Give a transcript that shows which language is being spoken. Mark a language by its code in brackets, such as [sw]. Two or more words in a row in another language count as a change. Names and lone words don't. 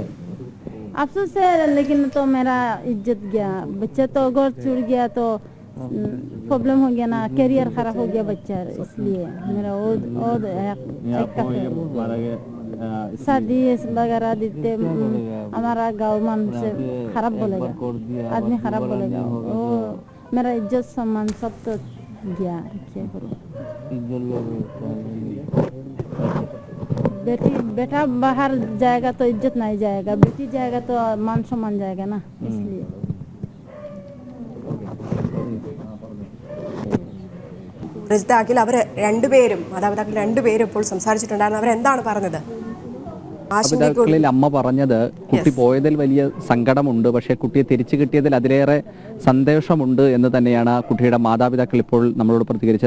[hi] अफसोस है, लेकिन तो मेरा इज्जत गया, बच्चा तो घर छूट गया तो प्रॉब्लम हो गया ना, करियर खराब हो गया बच्चा, इसलिए मेरा शादी वगैरह देते हमारा गाँव मन से खराब बोलेगा, आदमी खराब बोलेगा। वो मेरा इज्जत सम्मान सब तो गया। बेटा बाहर जाएगा तो इज्जत नहीं जाएगा, बेटी जाएगा तो मान सम्मान जाएगा ना, इसलिए। [ml] അഖിൽ, അവർ രണ്ടുപേരും മാതാപിതാക്കൾ രണ്ടുപേരും ഇപ്പോൾ സംസാരിച്ചിട്ടുണ്ടായിരുന്നു. അവരെന്താണ് പറഞ്ഞത്? മാതാപിതാക്കളിൽ അമ്മ പറഞ്ഞത് കുട്ടി പോയതിൽ വലിയ സങ്കടമുണ്ട്, പക്ഷേ കുട്ടിയെ തിരിച്ചു കിട്ടിയതിൽ അതിലേറെ സന്തോഷമുണ്ട് എന്ന് തന്നെയാണ് കുട്ടിയുടെ മാതാപിതാക്കൾ ഇപ്പോൾ നമ്മളോട് പ്രതികരിച്ചത്.